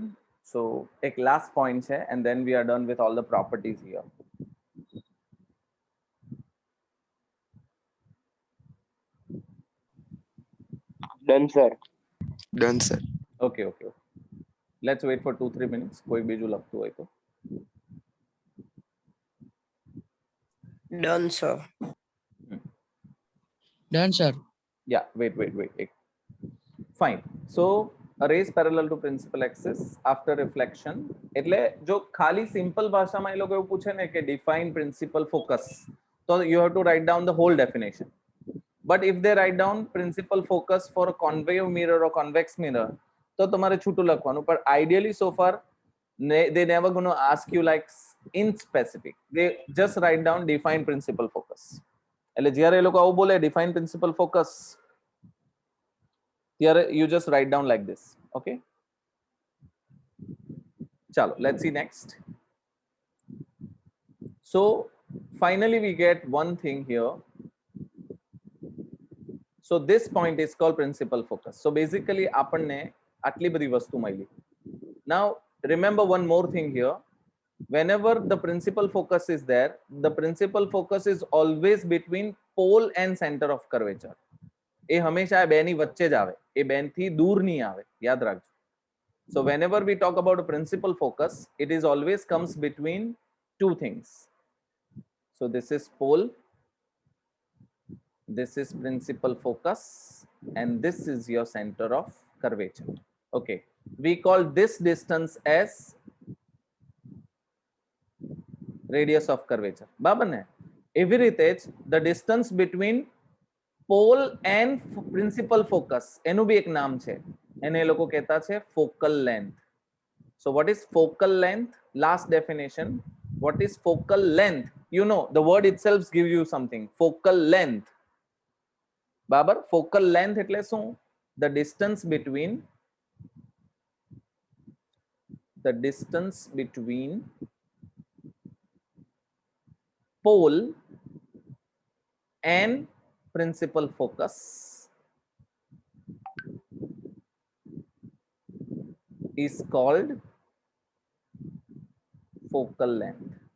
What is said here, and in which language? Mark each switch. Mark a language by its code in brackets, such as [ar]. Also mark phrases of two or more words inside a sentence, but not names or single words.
[en] So एक last point है and then we are done with all the properties here. Done, sir. Done, sir. Okay, okay, okay. Let's wait for 2-3 minutes. [gu] કોઈ બીજું લાગતું હોય તો. [en] Done, sir. Done, sir. Yeah, wait. Fine. So a rays parallel to principal axis after reflection. [gu] એટલે જો ખાલી simple ભાષામાં એ લોકો એવું પૂછે ને કે [en] define principal focus, so you have to write down the whole definition. But if they write down principal focus for a convex mirror or convex mirror, [gu] તો તમારે છૂટું લખવાનું. [en] But ideally so far they never going to ask you like in specific. They just write down define principal focus. [gu] એટલે જ્યારે એ લોકો આવું બોલે [en] define principal focus, here you just write down like this. Okay, chalo, let's see next. So finally we get one thing here. So this point is called principal focus. So basically [gu] આપણને આટલી બધી વસ્તુ મળી. [en] Now remember one more thing here. Whenever the principal focus is there, the principal focus is always between pole and center of curvature. [gu] એ હંમેશા બેની વચ્ચે જ આવે, એ બેનથી દૂર નહીં આવે, યાદ રાખજો. [en] So whenever we talk about a principal focus, it is always comes between two things. So this is pole, this is principal focus, and this is your center of curvature. Okay, we call this distance as radius of curvature. [gu] બરાબર ને? એવી રીતે જ [en] the distance between pole and principal focus, [gu] એનું બી એક નામ છે, એને એ લોકો કહેતા છે [en] focal length. So what is focal length? Last definition. What is focal length? You know, the word itself gives you something. Focal length. બરાબર? Focal length [gu] એટલે શું? [en] The distance between pole and principal focus is called focal length.